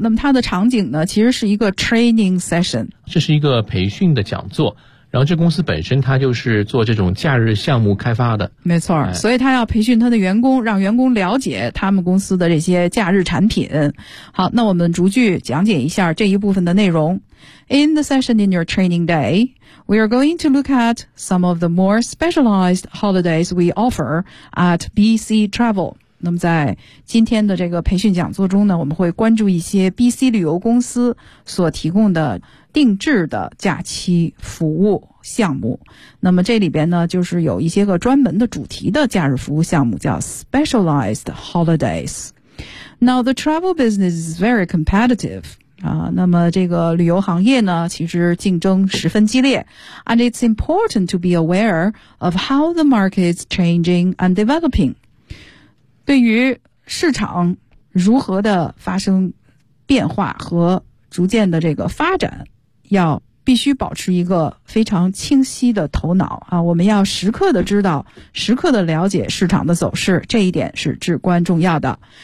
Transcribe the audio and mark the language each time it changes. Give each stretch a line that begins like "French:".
Chinese: 那么它的场景呢，其实是一个 training session，这是一个培训的讲座。然后这公司本身它就是做这种假日项目开发的，没错，所以它要培训它的员工，让员工了解他们公司的这些假日产品。好，那我们逐句讲解一下这一部分的内容。
English: In the session in your training day, we are going to look at some of the more specialized holidays we offer at BC Travel。
Chinese: 那么在今天的这个培训讲座中呢，我们会关注一些 BC 旅游公司所提供的定制的假期服务项目。那么这里边呢，就是有一些个专门的主题的假日服务项目，叫 specialized holidays。
English: Now the travel business is very competitive
Chinese: 那么这个旅游行业呢，其实竞争十分激烈。
English: And it's important to be aware of how the market is changing and developing。
Chinese: 对于市场如何的发生变化和逐渐的这个发展，要必须保持一个非常清晰的头脑啊！我们要时刻的知道，时刻的了解市场的走势，这一点是至关重要的。